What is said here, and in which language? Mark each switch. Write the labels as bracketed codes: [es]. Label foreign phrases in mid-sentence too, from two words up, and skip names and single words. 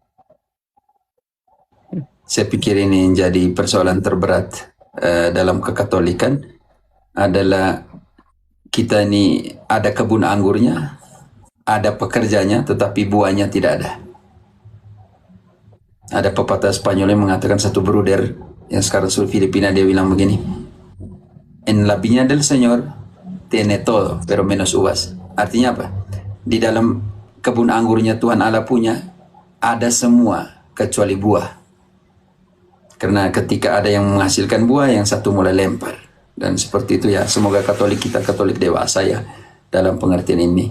[id] Saya pikir ini jadi persoalan terberat dalam kekatolikan, adalah kita ini ada kebun anggurnya, ada pekerjanya, tetapi buahnya tidak ada. Ada pepatah Spanyol yang mengatakan, satu bruder yang sekarang sudah Filipina, dia bilang begini, [es] en la viña del Señor tiene todo, pero menos uvas. [id] Artinya apa? Di dalam kebun anggurnya Tuhan Allah punya, ada semua kecuali buah. Karena ketika ada yang menghasilkan buah, yang satu mulai lempar. Dan seperti itu ya, semoga Katolik kita Katolik dewasa ya dalam pengertian ini.